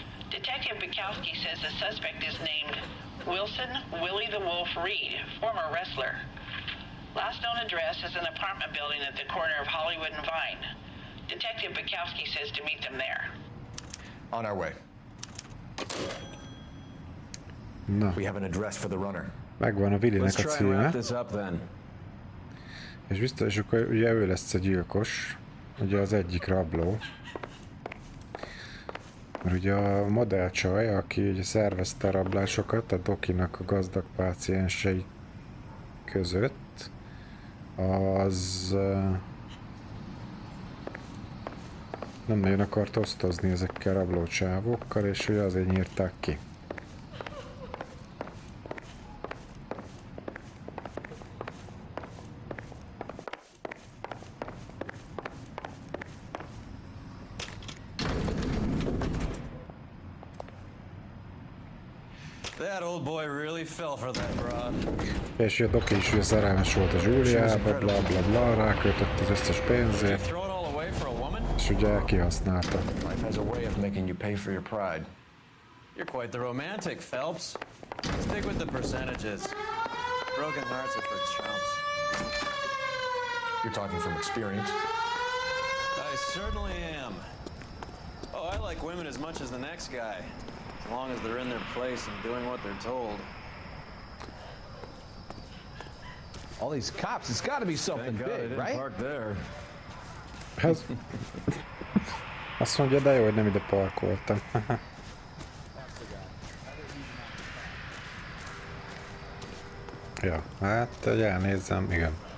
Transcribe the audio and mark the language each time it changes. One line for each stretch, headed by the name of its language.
English: Detective Bukowski says the suspect is named Wilson Willie the Wolf Reed, former wrestler. Last known address is an apartment building at the corner of Hollywood and Vine. Detective Bukowski says to meet them there. On our way. Na. We have an address for the runner.
Hungarian: Megvan a Willinek a címe.
English: Up,
Hungarian: És biztos, hogy ugye ő lesz a gyilkos. Ugye az egyik rabló. Mert ugye a modellcsaj, aki ugye szervezte a rablásokat a Dokinak a gazdag páciensei között, az nem nagyon akart osztozni ezekkel a rablócsávokkal, és ugye azért nyírták ki.
English: That old boy really fell for that broad.
Hungarian: És a Doki is ugye szerelmes volt a Juliába, bla bla bla, ráköltött az összes pénzét, és ugye kihasználta.
English: Life has a way of making you pay for your pride. You're quite the romantic, Phelps. Stick with the percentages. Broken hearts are for chumps. You're talking from experience. I certainly am. Oh, I like women as much as the next guy. As long as they're in their place and doing what they're told. All these cops, it's got to be something big, right? Park there.
Hungarian: Ez... Azt mondja, de jó, hogy nem ide parkoltam. Ja, hát, hogy elnézzem, igen.